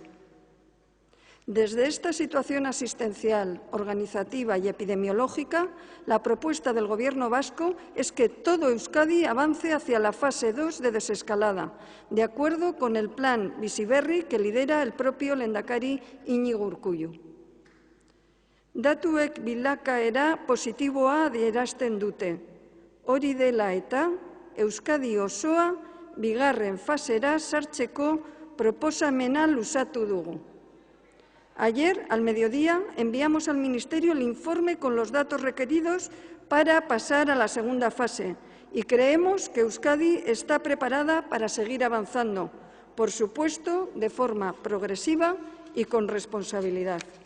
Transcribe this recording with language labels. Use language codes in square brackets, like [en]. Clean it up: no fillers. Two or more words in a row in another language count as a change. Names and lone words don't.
[es] Desde esta situación asistencial, organizativa y epidemiológica, la propuesta del Gobierno vasco es que todo Euskadi avance hacia la fase 2 de desescalada, de acuerdo con el plan Bizi Berri que lidera el propio lehendakari Iñigo Urkullu. [eu] Datuek bilakaera positiboa adierazten dute. Hori dela eta, Euskadi osoa bigarren fasera sartzeko proposamena luzatu dugu. [es] Ayer, al mediodía, enviamos al Ministerio el informe con los datos requeridos para pasar a la segunda fase y creemos que Euskadi está preparada para seguir avanzando, por supuesto, de forma progresiva y con responsabilidad.